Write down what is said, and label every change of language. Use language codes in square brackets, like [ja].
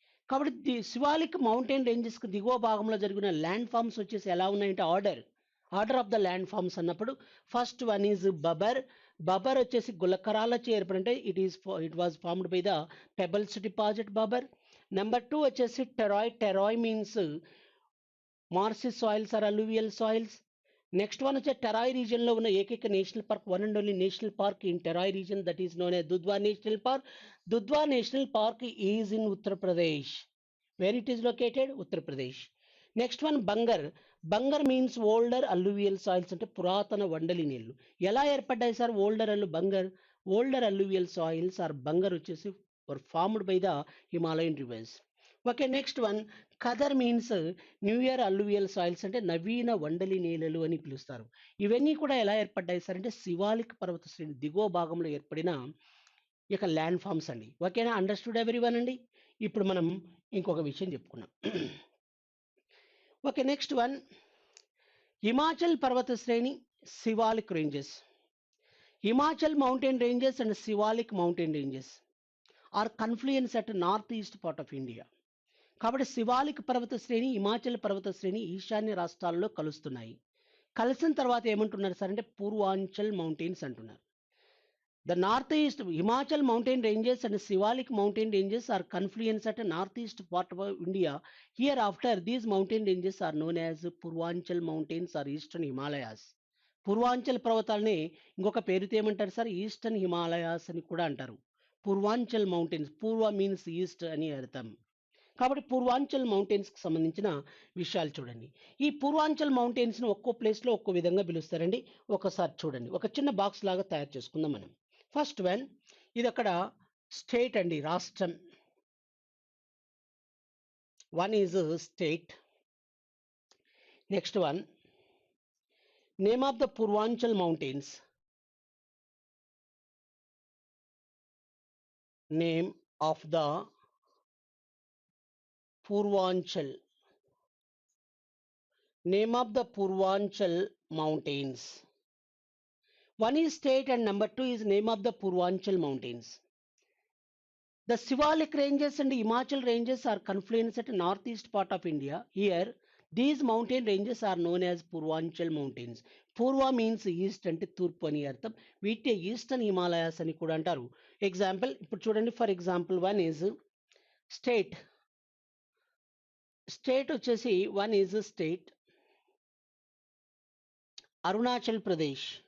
[te] కాబట్టి శివాలిక్ మౌంటైన్ రేంజెస్కి దిగువ భాగంలో జరిగిన ల్యాండ్ ఫామ్స్ వచ్చేసి ఎలా ఉన్నాయంటే order of the land forms అన్నప్పుడు ఫస్ట్ వన్ ఈజ్ బబర్ వచ్చేసి గులకరాలచే ఏర్పడంటే [en] It was formed by the pebbles deposit Bhabar. Number 2 వచ్చేసి Terai means marshy soils are alluvial soils. Next one [te] వచ్చే టెరాయ్ రీజియన్లో ఉన్న ఏకైక national park, [en] One and only national park in Terai region, that is known as Dudhwa National Park. Dudhwa National Park is in Uttar Pradesh. Where it is located? Uttar Pradesh. Next one Bangar. Bangar means older alluvial soils, [te] అంటే పురాతన వండలి నీళ్లు. ఎలా ఏర్పడ్డాయి sir [en] Older alluvial soils are Bangar వచ్చేసి formed by the Himalayan rivers. Okay, next one Khadar means newer alluvial soils, [te] అంటే నవీన వండలి నేలలు అని పిలుస్తారు. ఇవన్నీ కూడా ఎలా ఏర్పడ్డాయి సార్ అంటే శివాలిక్ పర్వత శ్రేణి దిగువ భాగంలో ఏర్పడిన ఇక ల్యాండ్ ఫామ్స్ అండి. ఓకేనా, [en] understood everyone [te] అండి. ఇప్పుడు మనం ఇంకొక విషయం చెప్పుకున్నాం. ఓకే, నెక్స్ట్ వన్ హిమాచల్ పర్వత శ్రేణి Shivalik ranges. [en] Himachal mountain ranges and Shivalik mountain ranges are confluence at north east part of India. [te] కాబట్టి శివాలిక్ పర్వత శ్రేణి హిమాచల్ పర్వత శ్రేణి ఈశాన్య రాష్ట్రాల్లో కలుస్తున్నాయి. కలిసిన తర్వాత ఏమంటున్నారు సార్ అంటే పూర్వాంచల్ మౌంటైన్స్ అంటున్నారు. [en] The northeast Himachal mountain ranges and Shivalik mountain ranges are confluence at a northeast part of India. Hereafter, these mountain ranges are known as Purvanchal mountains or eastern Himalayas. [te] Purvanchal పర్వతాలని ఇంకొక పేరుతో ఏమంటారు sir, eastern Himalayas అని కూడా అంటారు. Purvanchal mountains, పూర్వ means east అని అర్థం. కాబట్టి పూర్వాంచల్ మౌంటైన్స్కి సంబంధించిన విషయాలు చూడండి. ఈ పూర్వాంచల్ మౌంటైన్స్ని ఒక్కో ప్లేస్లో ఒక్కో విధంగా పిలుస్తారండి. ఒకసారి చూడండి, ఒక చిన్న బాక్స్ లాగా తయారు చేసుకుందాం మనం. ఫస్ట్ వన్, ఇది అక్కడ స్టేట్ అండి, రాష్ట్రం. [en] One is state. Next one name of the Purvanchal mountains. Name of the Purvanchal, name of the Purvanchal mountains. One is state and number two is name of the Purvanchal mountains. The Shivalik ranges and Himachal ranges are confluence at northeast part of India. Here, these mountain ranges are known as Purvanchal mountains. Purva means east [te] అంటే తూర్పు అని అర్థం. వీటి eastern Himalayas అని కూడా అంటారు. [en] example [te] ఇప్పుడు చూడండి, [en] For example one is state. State వచ్చేసి one is state Arunachal Pradesh.